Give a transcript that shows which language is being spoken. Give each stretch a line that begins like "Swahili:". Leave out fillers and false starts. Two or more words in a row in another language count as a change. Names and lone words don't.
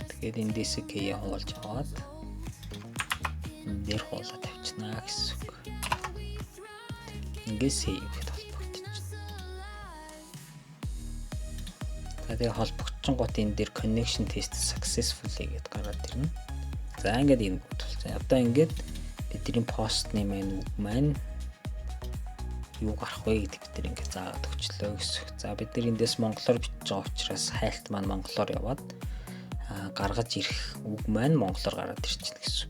Mongolian: Тэгээд эндээс кей хуулж аваад энэ дээр хуулаад тавьчихна гэсэн үг. Ингээд save гэдэг холбогдчихно. Тэгээд холбогдсон гот энэ дээр
English: connection test successfully
Mongolian: гэдээ гараад ирнэ. За ингээд энэ болсон. Одоо ингээд бидний
English: post name
Mongolian: маань юу гарах вэ гэдэг бид нар ингээд заагаад өгчлөө гэсэн. За бид нар эндээс монголоор бичиж байгаа учраас хайлт маань монголоор яваад гаргаж ирэх үг маань монголоор гараад ирчихнэ гэсэн.